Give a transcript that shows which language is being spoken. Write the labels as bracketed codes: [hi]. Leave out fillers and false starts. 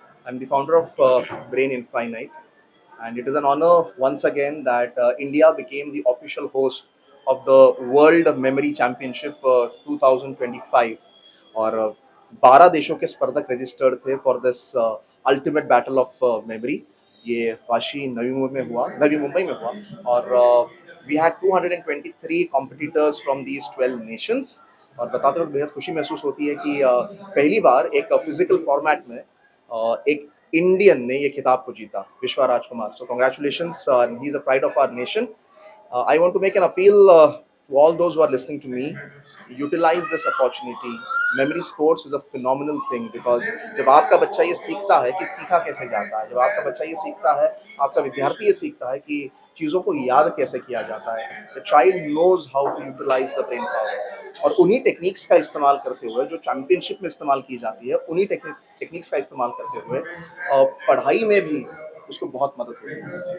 [en] I'm the founder of Brain Infinite, and it is an honor once again that India became the official host of the World Memory Championship 2025. [hi] और 12 देशों के स्पर्धक registered थे [en] For this ultimate battle of memory. [hi] ये वाशी नवी मुंबई में हुआ, और [en] We had 223 competitors from these 12 nations. [hi] और बताते वक्त बेहद खुशी महसूस होती है कि पहली बार एक फिजिकल फॉर्मेट में एक इंडियन ने ये खिताब को जीता, विश्वा राजकुमार। [en] So congratulations, he is a pride of our nation. I want to make an appeal to all those who are listening to me. Utilize this opportunity. Memory sports is a phenomenal thing because [hi] जब आपका बच्चा ये सीखता है कि सीखा कैसे जाता है, जब आपका बच्चा ये सीखता है, आपका विद्यार्थी ये सीखता है कि चीज़ों को याद कैसे किया जाता है, [en] the child knows how to utilize the brain power. [hi] और उन्हीं टेक्निक्स का इस्तेमाल करते हुए जो चैंपियनशिप में इस्तेमाल की जाती है, उन्हीं टेक्निक्स का इस्तेमाल करते हुए पढ़ाई में भी उसको बहुत मदद होती है।